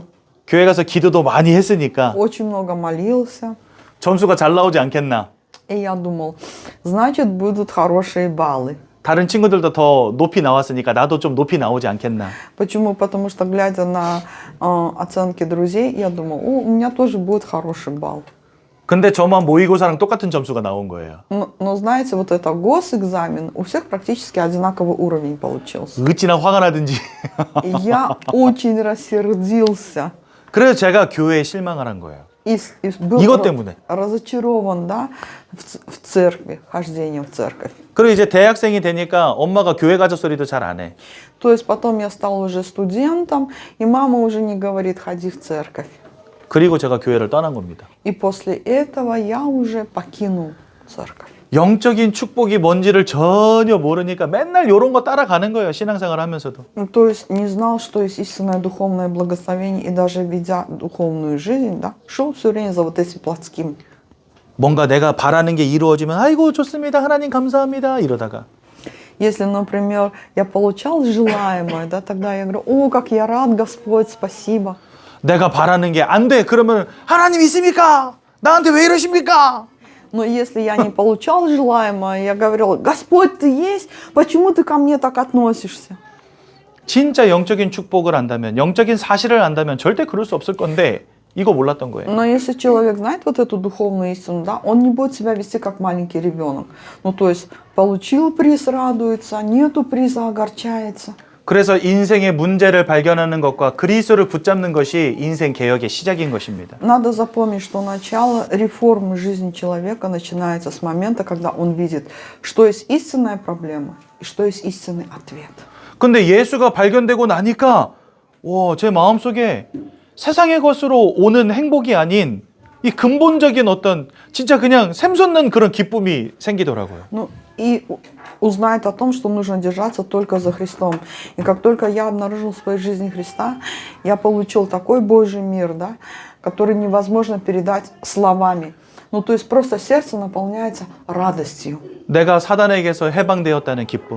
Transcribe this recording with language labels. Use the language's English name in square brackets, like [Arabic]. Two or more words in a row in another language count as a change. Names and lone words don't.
[Korean] 교회 가서 기도도 많이 했으니까 [Russian] Очень много молился. [Korean] 점수가 잘 나오지 않겠나. [Russian] И я думал, значит, будут хорошие баллы. [Korean] 다른 친구들도 더 높이 나왔으니까 나도 좀 높이 나오지 않겠나. [Russian] Почему? Потому что, глядя на оценки друзей, я думал, у меня тоже будет хороший балл. [Korean] 근데 저만 모의고사랑 똑같은 점수가 나온 거예요. [Russian] Но знаете, вот это госэкзамен, у всех практически одинаковый уровень получился. [Korean] 어찌나 화가 나든지. [Russian] И я очень рассердился. [Korean] 그래서 제가 교회에 실망을 한 거예요. [Russian] И был [Korean] 이것 때문에. [Russian] разочарован, да, в церкви, хождением в церковь. [Korean] 그리고 이제 대학생이 되니까 엄마가 교회 가자 소리도 잘 안 해. [Russian] То есть потом я стал уже студентом, и мама уже не говорит, ходи в церковь. [Korean] 그리고 제가 교회를 떠난 겁니다. [Russian] И после этого я уже покинул церковь. [Korean] 영적인 축복이 뭔지를 전혀 모르니까 맨날 이런 거 따라가는 거예요. 신앙생활 하면서도. [Russian] Ну, то есть не знал, что есть истинное духовное благословение, и даже ведя духовную жизнь, да, шел все время за вот этим плотским. [Korean] 뭔가 내가 바라는 게 이루어지면 아이고 좋습니다. 하나님 감사합니다. 이러다가 [Russian] Если, например, я получал желаемое, да, тогда я говорю, о, как я рад, Господь, спасибо. [Korean] 내가 바라는 게 안 돼. 그러면 하나님 있습니까? 나한테 왜 이러십니까? [Russian] Но если я не получал желаемое, я говорил, Господь, ты есть, почему ты ко мне так относишься? [Korean] 진짜 영적인 축복을 안다면, 영적인 사실을 안다면 절대 그럴 수 없을 건데 이거 몰랐던 거예요. [Russian] Но если человек знает вот эту духовную истину, да, он не будет себя вести как маленький ребенок. Ну, то есть, получил приз, радуется, нету приза, огорчается. [Korean] 그래서 인생의 문제를 발견하는 것과 그리스도를 붙잡는 것이 인생 개혁의 시작인 것입니다. [Russian] Надо запомнить, что начало реформы жизни человека начинается с момента, когда он видит, что есть истинная проблема и что есть истинный ответ. [Korean] 근데 예수가 발견되고 나니까 제 마음속에 세상의 것으로 오는 행복이 아닌 이 근본적인 어떤 진짜 그냥 샘솟는 그런 기쁨이 생기더라고요. [Russian] Ну, и узнает о том, что нужно держаться только за Христом. И как только я обнаружил в своей жизни Христа, я получил такой Божий мир, да, который невозможно передать словами. Ну, то есть просто сердце наполняется радостью. [Korean] 내가 사단에게서 해방되었다는 기쁨.